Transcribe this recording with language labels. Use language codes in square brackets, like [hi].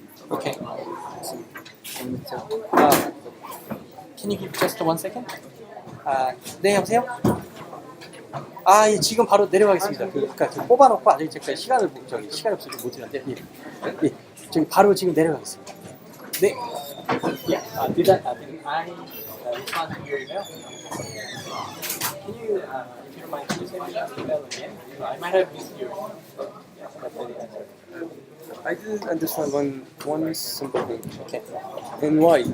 [en] Okay. Can you give just 1 second? [ko] 네, 여보세요? 예, 지금 바로 내려가겠습니다. 그러니까 뽑아놓고 아직 제가 시간이 없어서 못 드렸는데, 예, 저기 바로 지금 내려가겠습니다. 네. Yeah. [en] Did I respond to your email? Can you, if you don't mind, please send me that email again? I might have missed yours. I didn't understand one simple thing. Okay. And why?